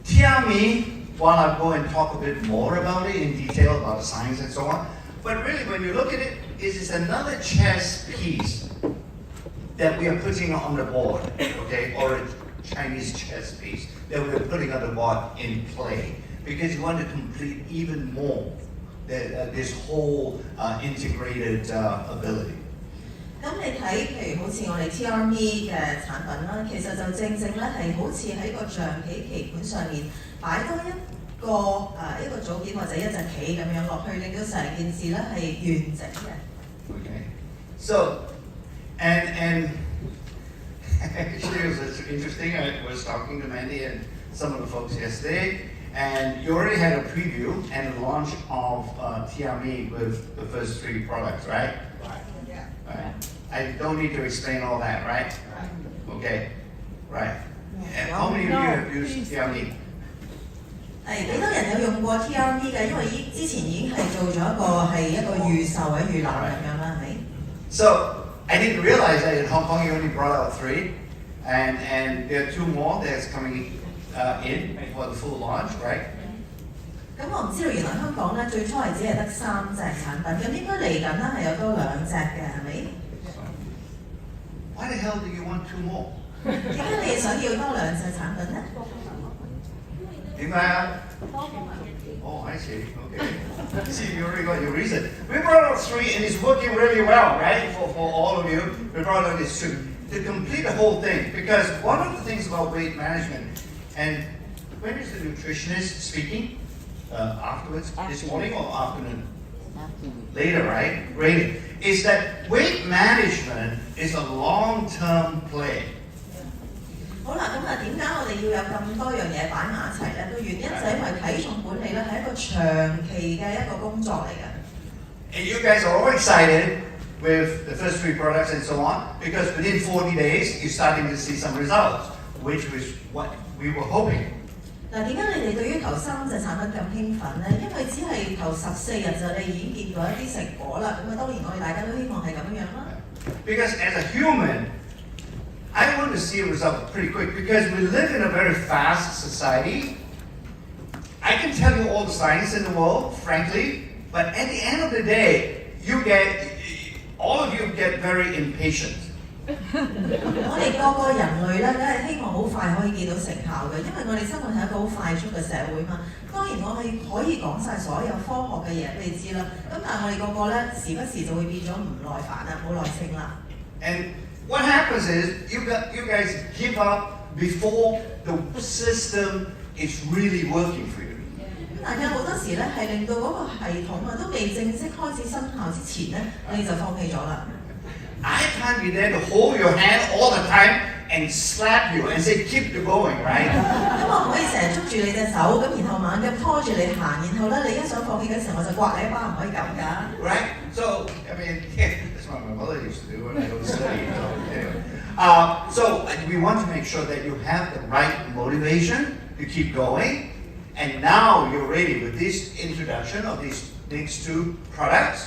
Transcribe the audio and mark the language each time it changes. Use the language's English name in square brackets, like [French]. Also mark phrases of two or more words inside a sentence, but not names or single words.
[English] TRME, while I'll go and talk a bit more about it in detail, about the science and so on, but really when you look at it, it's another chess piece that we are putting on the board, okay, or a Chinese chess piece that we're putting on the board in play, because you want to complete even more this whole integrated ability. [Cantonese] 咁你睇，譬如好似我哋 TRME 嘅產品啦，其實就正正咧係好似喺個象棋棋盤上面擺多一個組件或者一隻棋咁樣落去，令到成件事咧係完整嘅。 [English] Okay, so and actually it was interesting. I was talking to Mandy and some of the folks yesterday, and you already had a preview and a launch of TRME with the first 3 products, right? Right. Yeah. Right. I don't need to explain all that, right? Right. Okay. Right. And how many of you have used TRME? [Cantonese] 幾多人有用過 TRME 嘅？因為之前已經係做咗一個預售或者預覽咁樣啦，係咪 [English] So I didn't realize that in Hong Kong you only brought out 3, and there are 2 more that's coming in for the full launch, right? [Cantonese] 咁我唔知道原來香港咧最初係只係得3隻產品，咁應該嚟緊咧係有多2隻嘅，係咪？ [English] Why the hell do you want 2 more? [Cantonese] 點解你想要多2隻產品咧？ [English] Oh, I see. Okay. See, you already got your reason. We brought out 3, and it's working really well, right? For all of you, we brought out this 2 to complete the whole thing. Because one of the things about weight management, and when is the nutritionist speaking? Afterwards, this morning or afternoon? Later, right? Great. Is that weight management is a long-term play. [Cantonese] 好啦，咁點解我哋要有咁多樣嘢擺埋一齊咧？個原因就係因為體重管理咧係一個長期嘅一個工作嚟嘅。 [English] And you guys are all excited with the first 3 products and so on, because within 40 days you're starting to see some results, which was what we were hoping. [Cantonese] 嗱，點解你哋對於頭3隻產品咁興奮咧？因為只係頭14日就你已經見到一啲成果啦。咁當然我哋大家都希望係咁樣啦。 [English] Because as a human, I want to see a result pretty quick, because we live in a very fast society. I can tell you all the science in the world, frankly, but at the end of the day, all of you get very impatient. [Cantonese] 我哋個個人類咧，梗係希望好快可以見到成效嘅，因為我哋生活係一個好快速嘅社會嘛。當然我係可以講晒所有科學嘅嘢俾你知啦。咁但係我哋個個咧時不時就會變咗唔耐煩啦，冇耐性啦。 [English] And what happens is you guys give up before the system is really working for you. [Cantonese] 咁大家好多時咧係令到嗰個系統啊都未正式開始生效之前咧，你就放棄咗啦。 [English] I can't be there to hold your hand all the time and slap you and say keep it going, right? [Cantonese] 咁我唔可以成日捉住你隻手，咁然後猛咁拖住你行，然後咧你一想放棄嘅時候，我就刮你一巴，唔可以咁㗎。 [English] Right? So I mean, that's what my mother used to do when I don't study. So we want to make sure that you have the right motivation to keep going, and now you're ready with this introduction of these next 2 products.